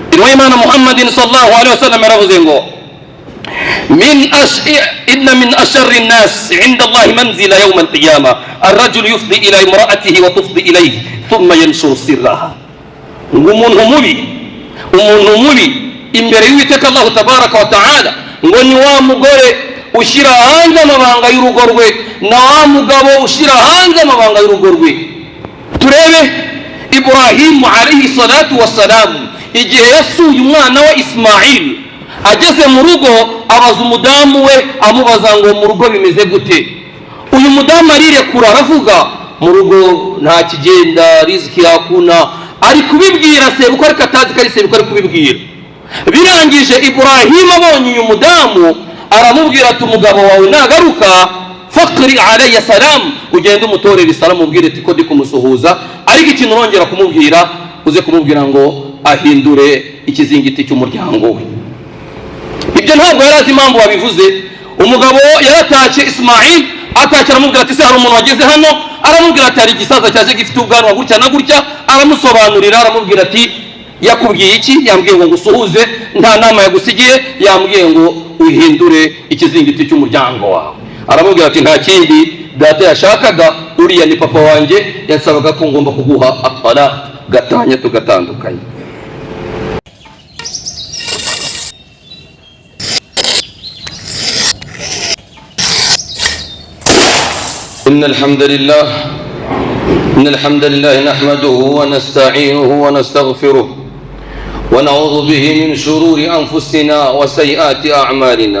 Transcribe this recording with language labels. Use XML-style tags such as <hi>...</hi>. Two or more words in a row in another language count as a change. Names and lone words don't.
<ar>Imana محمد صلى الله عليه وسلم</ar> <rw>yaravuze ngo</rw> <ar>إن من أشر الناس عند الله منزلة يوم القيامة الرجل يفضي إلى امرأته وتفضي إليه ثم ينشر سرها.</ar> <rw>Umuntu mubi imbere y'Uwiteka Allah</rw> <ar>تبارك وتعالى</ar> <rw>ngo ni wa mugore ushira hanze amabanga y'urugo rwe na wa mugabo ushira hanze amabanga y'urugo rwe. Turebe Ibrahim</rw> <ar>عليه الصلاة والسلام</ar> <rw>igihe yasuye umwana we Ismail, ageze mu rugo abaza umudamu we amubaza ngo mu rugo bimeze gute. Uyu mudamu arirekura aravuga mu rugo nta kigenda, riziki yakuna. Ari kubibwira sebukwe ariko atazi ko ari sebukwe ari kubibwira. Birangije Ibrahim abonye uyu mudamu aramubwira ati umugabo wawe nagaruka</rw> <ar>فاقرئي علي سلام,</ar> <rw>ugende umutorera salamu ubwire ati ko ndi kumusuhuza, ariko ikintu urongera kumubwira uze kumubwira ngo ahindure ikizingiti cy'umuryango we. Ibyo ntabwo yari azi impamvu wabivuze. Umugabo yaratashye Ismail atashye aramubwira ati se hari umuntu wageze hano, aramubwira ati hari igisaza cyaje gifite ubwanwa gutya na gutya, aramusobanurira aramubwira ati yakubwiye iki? Yambwiye ngo ngusuhuze, nta nama yagusigiye, yambwiye ngo uhindure ikizingiti cy'umuryango wawe. Aramubwira ati nta kindi data yashakaga, uriya ni papa wanjye, yasabaga ko ngomba kuguha at-talaq, gatanya tugatandukanye.</rw> <ar>إن الحمد لله نحمده ونستعينه ونستغفره ونعوذ به من شرور أنفسنا وسيئات أعمالنا.</ar>